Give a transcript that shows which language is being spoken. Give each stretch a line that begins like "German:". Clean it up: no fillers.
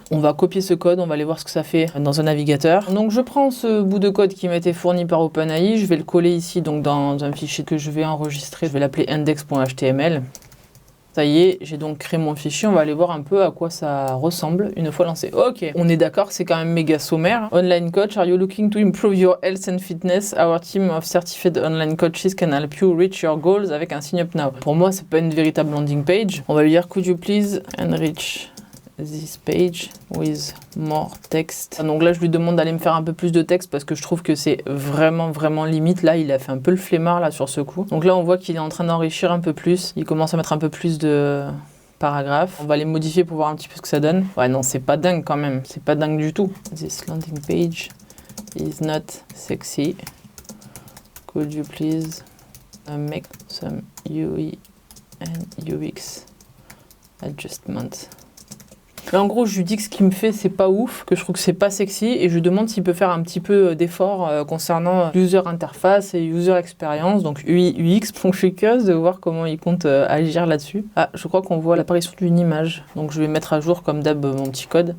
French: On va copier ce code, on va aller voir ce que ça fait dans un navigateur. Donc je prends ce bout de code qui m'a été fourni par OpenAI, je vais le coller ici donc dans un fichier que je vais enregistrer, je vais l'appeler index.html. Ça y est, j'ai donc créé mon fichier, on va aller voir un peu à quoi ça ressemble une fois lancé. Ok, on est d'accord, c'est quand même méga sommaire.
English: Online coach, are you looking to improve your health and fitness? Our team of certified online coaches can help you reach your goals
French: avec un
English: sign up now.
French: Pour moi, c'est pas une véritable landing page. On va lui dire,
English: could you please enrich this page with more text.
French: Donc là, je lui demande d'aller me faire un peu plus de texte parce que je trouve que c'est vraiment limite. Là, il a fait un peu le flemmard là sur ce coup. Donc là, on voit qu'il est en train d'enrichir un peu plus. Il commence à mettre un peu plus de paragraphes. On va les modifier pour voir un petit peu ce que ça donne. Ouais, non, c'est pas dingue quand même. C'est pas dingue du tout.
English: This landing page is not sexy. Could you please make some UI and UX adjustments?
French: Mais en gros, je lui dis que ce qu'il me fait, c'est pas ouf, que je trouve que c'est pas sexy, et je lui demande s'il peut faire un petit peu d'effort concernant user interface et user experience, donc UI, UX. Donc je suis curieuse de voir comment il compte agir là-dessus. Ah, je crois qu'on voit l'apparition d'une image, donc je vais mettre à jour comme d'hab mon petit code.